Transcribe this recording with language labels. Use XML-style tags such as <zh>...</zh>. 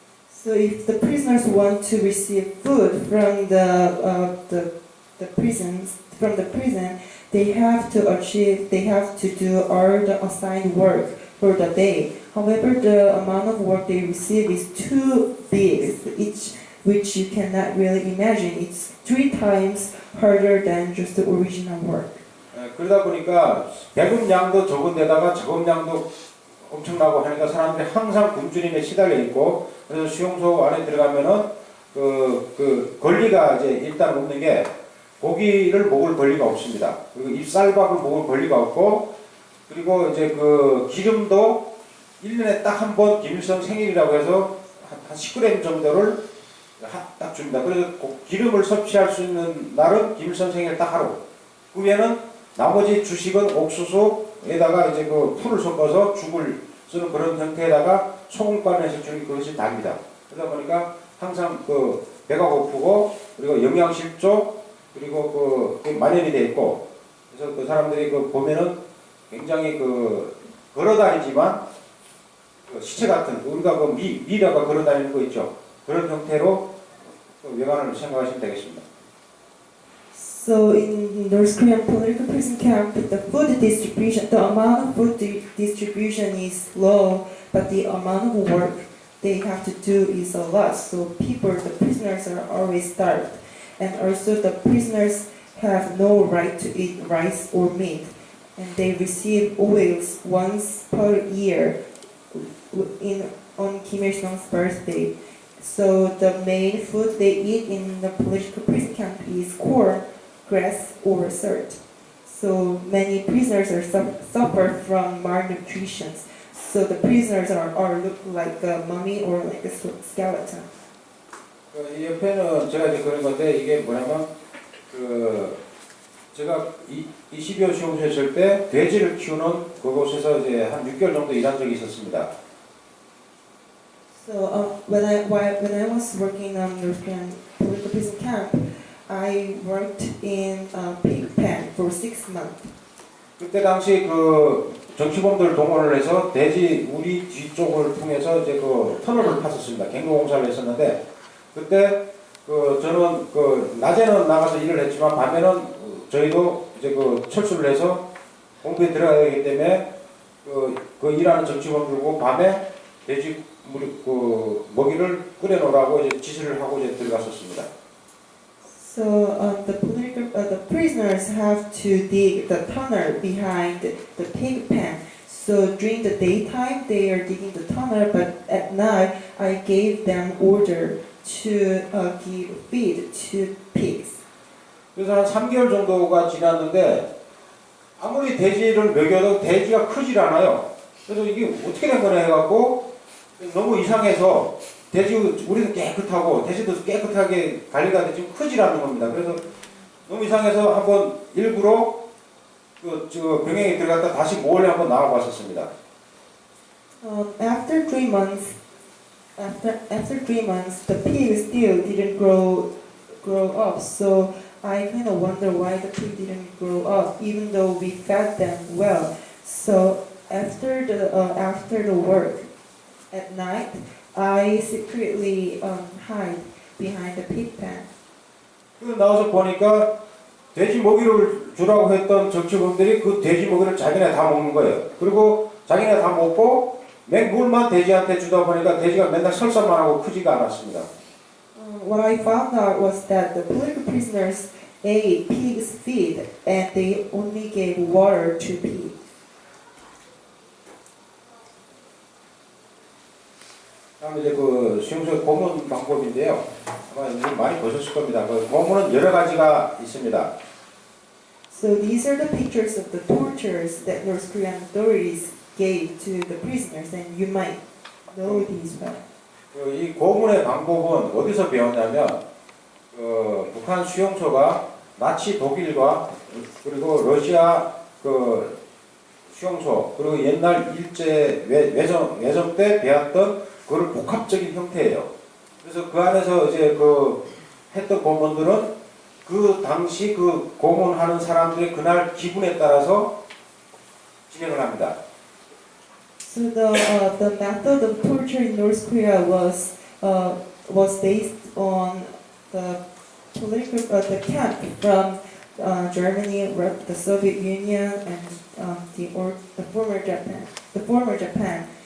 <en>So if the prisoners want to receive food from the prisons from the prison, they have to do all the assigned work for the day. However, the amount of work they receive is too big, which you cannot really imagine. It's 3 times harder than just the original work.</en> <ko>그러다 보니까 배급량도 적은 데다가 작업량도 엄청나고 하니까 사람들이 항상 굶주림에 시달려 있고, 그래서 수용소 안에 들어가면은 그 권리가 이제 일단 없는 게 고기를 먹을 권리가 없습니다. 그리고 잎쌀밥을 먹을 권리가 없고, 그리고 이제 그 기름도 1년에 딱 한 번 김일성 생일이라고 해서 한 10g 정도를 딱 줍니다. 그래서 기름을 섭취할 수 있는 날은 김일성 생일 딱 하루. 그 외에는 나머지 주식은 옥수수에다가 이제 그 풀을 섞어서 죽을 쓰는 그런 형태에다가 소금간에서 주는 그것이 답니다. 그러다 보니까 항상 그 배가 고프고, 그리고 영양실조, 그리고 그 만연이 돼 있고, 그래서 그 사람들이 그 보면은 굉장히 그 걸어다니지만 그 시체 같은, 우리가 그 미라가 걸어다니는 거 있죠. 그런 형태로 그 외관을 생각하시면 되겠습니다.</ko> <en>So in North Korean political prison camp, the food distribution, the amount of food distribution is low, but the amount of work they have to do is a lot. So the prisoners are always starved. And also the prisoners have no right to eat rice or meat. And they receive oils once per year on Kim Il-sung's birthday. So the main food they eat in the political prison camp is corn, grass, or salt. So many prisoners are suffer from malnutrition. So the prisoners are look like a mummy or like a skeleton.</en> <ko>이 옆에는 제가 이제 그런 건데, 이게 뭐냐면 제가 12호 수용소에 있을 때 돼지를 키우는 그곳에서 이제 한 6개월 정도 일한 적이 있었습니다.</ko> <en>So when I was working on North Korean political prison camp, I worked in a pig pen for 6 months.</en> <ko>그때 당시 그 정치범들 동원을 해서 돼지 우리 뒤쪽을 통해서 이제 그 터널을 팠었습니다. 갱로공사를 했었는데, 그때 저는 낮에는 나가서 일을 했지만 밤에는 저희도 이제 철수를 해서 공부에 들어가야 되기 때문에 그 일하는 정치범들고 밤에 돼지 먹이를 끓여 놓으라고 이제 지시를 하고 이제 들어갔었습니다.</ko> <en>So the prisoners have to dig the tunnel behind the pig pen. So during the daytime they are digging the tunnel, but at night I gave them order to give feed to pigs.</en> <ko>그래서 한 3개월 정도가 지났는데 아무리 돼지를 먹여도 돼지가 크질 않아요. 그래서 이게 어떻게 된 거냐 해갖고 너무 이상해서 우리도 깨끗하고 돼지도 깨끗하게 관리가 되지 크질 않는 겁니다. 그래서 너무 이상해서 한번 일부러 병행에 들어갔다 다시 몰래 한번 나와봤었습니다.</ko> <en>After 3 months, the pig still didn't grow up. So I kind of wonder why the pig didn't grow up, even though we fed them well. So after the work at night, I secretly hide behind the pig pen.</en> <ko>나와서 보니까 돼지 먹이를 주라고 했던 정치범들이 그 돼지 먹이를 자기네 다 먹는 거예요. 그리고 자기네 다 먹고 맹물만 돼지한테 주다 보니까 돼지가 맨날 설사만 하고 크지가 않았습니다.</ko> <en>What I found out was that the political prisoners ate pig's feed and they only gave water to pigs.</en> <ko>다음에 이제 수용소 고문 방법인데요. 아마 이제 많이 보셨을 겁니다. 고문은 여러 가지가 있습니다.</ko> <en>So these are the pictures of the tortures that North Korean authorities gave to the prisoners, and you might know these well.</en> <ko>이 고문의 방법은 어디서 배웠냐면 북한 수용소가 나치 독일과 그리고 러시아 수용소 그리고 옛날 일제 외정 때 배웠던 그걸 복합적인 형태예요. 그래서 그 안에서 이제 했던 고문들은 그 당시 그 고문하는 사람들의 그날 기분에 따라서 진행을 합니다.</ko> <en>So the method of torture in North Korea was based on the the camp from Germany, the Soviet Union, and the former Japan.</en>